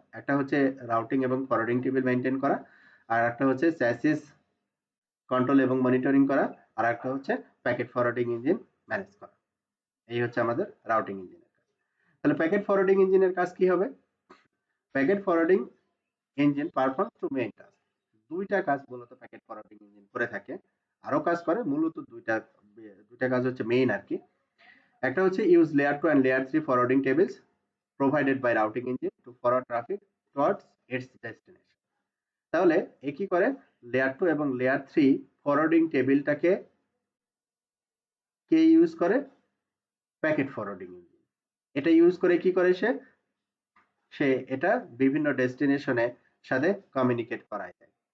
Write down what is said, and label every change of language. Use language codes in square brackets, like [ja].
[bn] একটা হচ্ছে রাউটিং এবং ফরওয়ার্ডিং টেবিল মেইনটেইন করা, আর একটা হচ্ছে চ্যাসিস কন্ট্রোল এবং মনিটরিং করা, আর একটা হচ্ছে প্যাকেট ফরওয়ার্ডিং ইঞ্জিন ম্যানেজ করা। এই হচ্ছে আমাদের রাউটিং ইঞ্জিনের কাজ। তাহলে প্যাকেট ফরওয়ার্ডিং ইঞ্জিনের কাজ কি হবে? [en] Packet forwarding engine perform two main task. [bn] দুইটা কাজ মূলত প্যাকেট ফরওয়ার্ডিং ইঞ্জিন করে থাকে। আরো কাজ করে, মূলত দুইটা দুইটা কাজ হচ্ছে মেইন আর কি। একটা হচ্ছে [en] Use layer 2 and layer 3 forwarding tables provided by routing engine to forward traffic towards its destination. [bn] তাহলে এ কি করে, লেয়ার 2 এবং লেয়ার 3 ফরওয়ার্ডিং টেবিলটাকে কে ইউজ করে? Packet forwarding engine. এটা ইউজ করে কি করে সে? সে এটা বিভিন্ন ডেস্টিনেশনের সাথে কমিউনিকেট করায় দেয়।